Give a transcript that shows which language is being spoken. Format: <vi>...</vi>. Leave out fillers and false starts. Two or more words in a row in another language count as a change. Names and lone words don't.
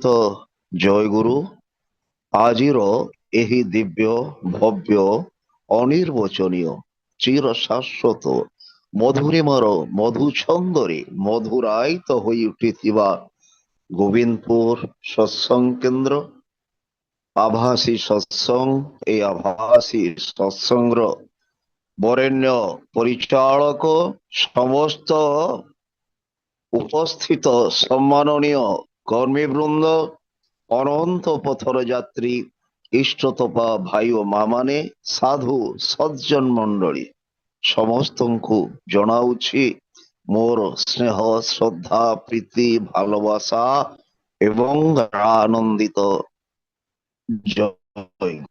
<or>ଜୟଗୁରୁ ଆଜିର ଏହି ଦିବ୍ୟ ଭବ୍ୟ ଅନିର୍ବଚନୀୟ ଚିର ଶାଶ୍ୱତ ମଧୁରିମାର ମଧୁଛନ୍ଦରେ ମଧୁରାୟିତ ହୋଇ ଉଠିଥିବା ଗୋବିନ୍ଦପୁର ସତ୍ସଙ୍ଗ କେନ୍ଦ୍ର ଆଭାସୀ ସତ୍ସଙ୍ଗ, এই ଆଭାସୀ ସତ୍ସଙ୍ଗର ବରେଣ୍ୟ ପରିଚାଳକ, ସମସ୍ତ ଉପସ୍ଥିତ ସମ୍ମାନନୀୟ କର୍ମୀବୃନ୍ଦ, ଅନନ୍ତ ପଥର ଯାତ୍ରୀ, ଇଷ୍ଟତପା ଭାଇ ଓ ମା ମାନେ, ସାଧୁ ସଜ୍ଜନ ମଣ୍ଡଳୀ ସମସ୍ତଙ୍କୁ ଜଣାଉଛି ମୋର ସ୍ନେହ ଶ୍ରଦ୍ଧା ପ୍ରୀତି ଭାଲୋବାସା ଏବଂ ଆନନ୍ଦିତ ଜୟ।</or>